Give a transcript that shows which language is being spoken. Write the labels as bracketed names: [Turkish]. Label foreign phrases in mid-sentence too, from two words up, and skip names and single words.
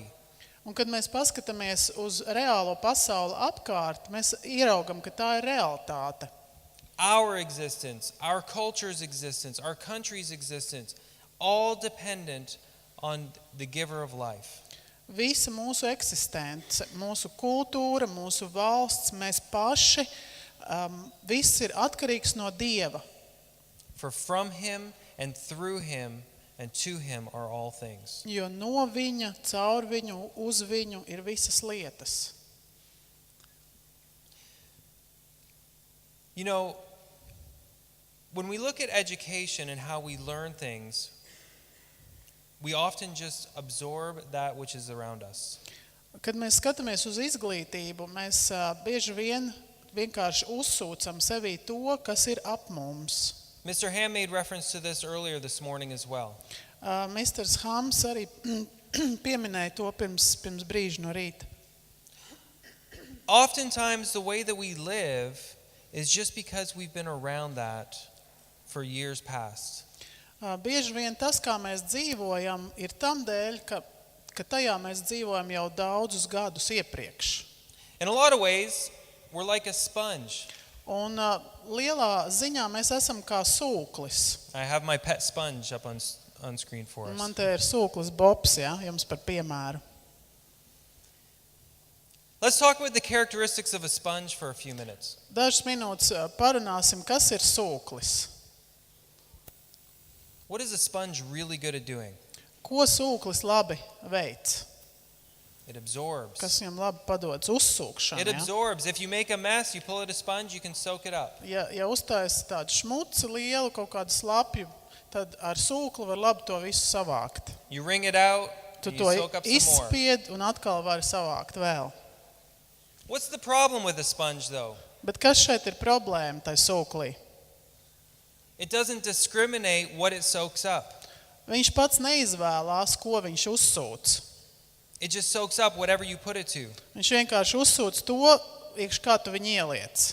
[Latvian] Un kad mēs paskatāmies uz reālo pasauli apkārt, mēs ieraugam, ka tā ir realitāte. [English] Our existence, our culture's existence, our country's existence, all dependent on the giver of life. [Latvian] Visa mūsu eksistence, mūsu kultūra, mūsu valsts, mēs paši, viss ir atkarīgs no Dieva. [English] For from him and through him and to him are all things. [Latvian] Jo no viņa, caur viņu, uz viņu ir visas lietas. [English] You know, when we look at education and how we learn things, we often just absorb that which is around us. [Latvian] Kad mēs skatāmies uz izglītību, mēs bieži vien vienkārši uzsūcam sevī to, kas ir ap mums. [English] Mr. Ham made reference to this earlier this morning as well. [Latvian] Misters Hams arī pieminēja to pirms brīža no rīta. [English] Oftentimes the way that we live is just because we've been around that for years past. [Latvian] Bieži vien tas, kā mēs dzīvojam, ir tam dēļ, ka tajā mēs dzīvojam jau daudzus gadus iepriekš. [English] In a lot of ways, we're like a sponge. [Latvian] Un lielā ziņā mēs esam kā sūklis. [English] I have my pet sponge up on screen for us. [Latvian] Man te ir sūklis Bobs, ja, jums par piemēru. [English] Let's talk about the characteristics of a sponge for a few minutes. [Latvian] Dažas minūtes parunāsim, kas ir sūklis. [English] What is a sponge really good at doing? [Latvian] Ko sūklis labi veic? [English] It absorbs. [Latvian] Kas viņam labi padodas uzsūkšana. [English] It absorbs. If you make a mess, you pull out a sponge, you can soak it up. [Latvian] Ja uztais tādu šmuci lielu, kaut kādu slapju, tad ar sūkli var labi to visu savākt. [English] You wring it out, [Latvian] Tu [English] and [Latvian] to [English] you soak up some more. [Latvian] izspied un atkal vari savākt vēl. [English] What's the problem with a sponge, though? [Latvian] Bet kas šeit ir problēma tai sūklī? [English] It doesn't discriminate what it soaks up. [Latvian] Viņš pats neizvēlās, ko viņš uzsūc. [English] It just soaks up whatever you put it to. [Latvian] Viņš vienkārši uzsūc to, iekš kā tu viņu ieliec.